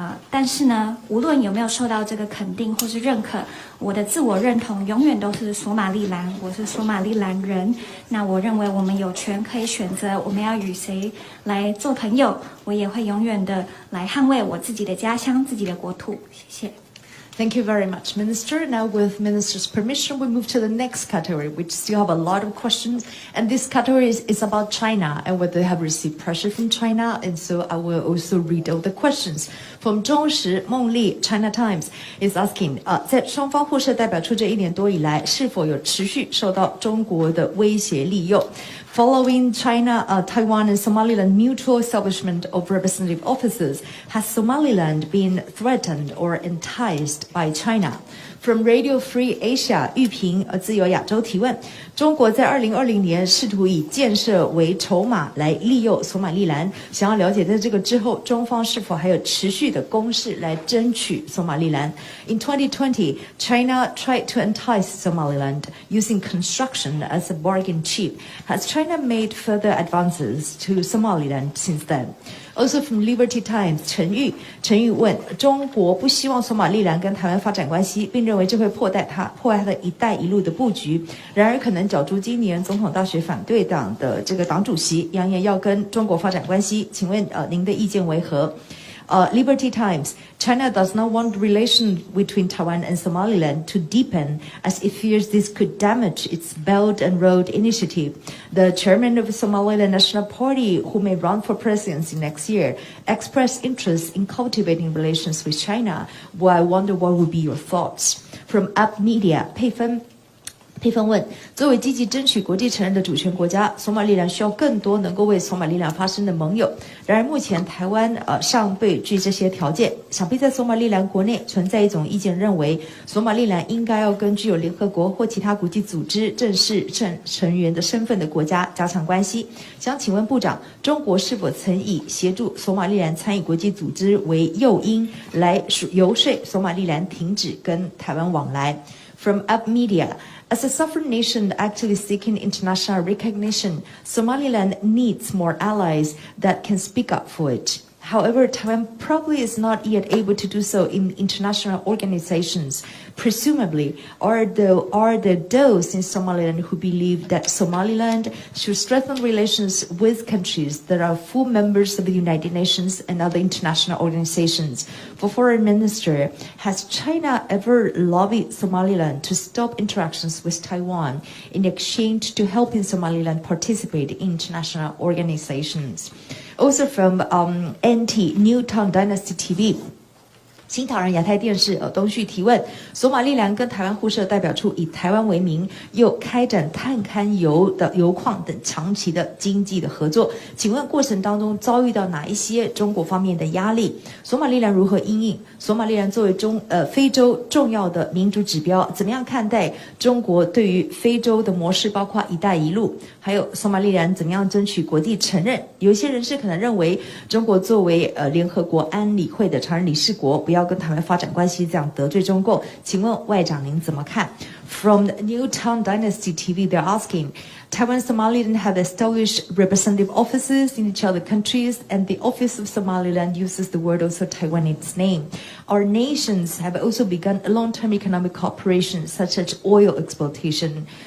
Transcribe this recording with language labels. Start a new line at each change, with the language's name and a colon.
Chinese: 但是呢，无论有没有受到这个肯定或是认可，我的自我认同永远都是索马利兰，我是索马利兰人。那我认为我们有权可以选择我们要与谁来做朋友，我也会永远的来捍卫我自己的家乡、自己的国土。谢谢。
English: Thank you very much, Minister. Now, with Minister's permission, we move to the next category, which still have a lot of questions. And this category is about China and whether they have received pressure from China. And so I will also read all the questions.
Chinese: From 中时孟丽
English: China Times is asking,
Chinese: 在双方互设代表处这1年多以来，是否有持续受到中国的威胁利诱？
English: Following China, Taiwan and Somaliland mutual establishment of representative offices, has Somaliland been threatened or enticed by China? From Radio Free Asia,
Chinese: 玉萍自由亚洲提问：中国在2020年试图以建设为筹码来利诱索马利兰，想要了解在这个之后，中方是否还有持续的攻势来争取索马利兰 ？
English: In 2020, China tried to entice Somaliland using construction as a bargain chip. Has China made further advances to Somaliland since then? Also from Liberty Times,
Chinese: 陈玉问：中国不希望索马利兰跟台湾发展关系，并认为这会破坏它的一带一路的布局。然而，可能角逐今年总统大选反对党的这个党主席，扬言要跟中国发展关系。请问您的意见为何？
English: Liberty Times, China does not want relations between Taiwan and Somaliland to deepen as it fears this could damage its Belt and Road Initiative. The chairman of the Somaliland National Party, who may run for presidency next year, expressed interest in cultivating relations with China. Well, I wonder what would be your thoughts. From Up Media,
Chinese: 佩芬问：作为积极争取国际承认的主权国家，索马利兰需要更多能够为索马利兰发声的盟友。然而，目前台湾尚对具这些条件。想必在索马利兰国内存在一种意见，认为索马利兰应该要跟具有联合国或其他国际组织正式成员的身份的国家加强关系。想请问部长，中国是否曾以协助索马利兰参与国际组织为诱因，来游说索马利兰停止跟台湾往来？
English: From Up Media. As a sovereign nation actively seeking international recognition, Somaliland needs more allies that can speak up for it. However, Taiwan probably is not yet able to do so in international organizations. Presumably, are there those in Somaliland who believe that Somaliland should strengthen relations with countries that are full members of the United Nations and other international organizations? For Foreign Minister, has China ever lobbied Somaliland to stop interactions with Taiwan in exchange to helping Somaliland participate in international organizations? Also from NT Newtown Dynasty TV.
Chinese: 新唐人亚太电视东旭提问：索马利兰跟台湾互设代表处，以台湾为名，又开展探勘油矿等长期的经济的合作。请问过程当中遭遇到哪一些中国方面的压力？索马利兰如何因应？索马利兰作为非洲重要的民主指标，怎么样看待中国对于非洲的模式，包括“一带一路”？还有索马利兰怎么样争取国际承认？有一些人士可能认为，中国作为联合国安理会的常任理事国，不要跟台湾发展关系，这样得罪中共。请问外长您怎么看
English: ？From Newtown Dynasty TV, they're asking, Taiwan and Somaliland have established representative offices in each other countries, and the Office of Somaliland uses the word also Taiwan in its name. Our nations have also begun a long-term economic cooperation, such as oil exploitation.